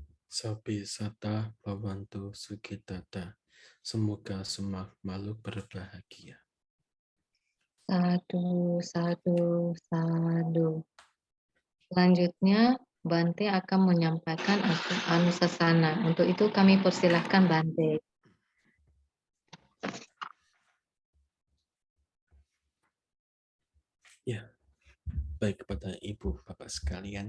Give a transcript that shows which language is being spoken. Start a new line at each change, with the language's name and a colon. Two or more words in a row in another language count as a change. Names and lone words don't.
Pali: Sapi sata bawantu sukitata.
Indonesian: Semoga semua makhluk berbahagia.
Pali: Sadu, sadu, sadu.
Indonesian: Selanjutnya, Bante akan menyampaikan Anusasana. Untuk itu kami persilahkan Bante. Ya, baik kepada Ibu Bapak sekalian.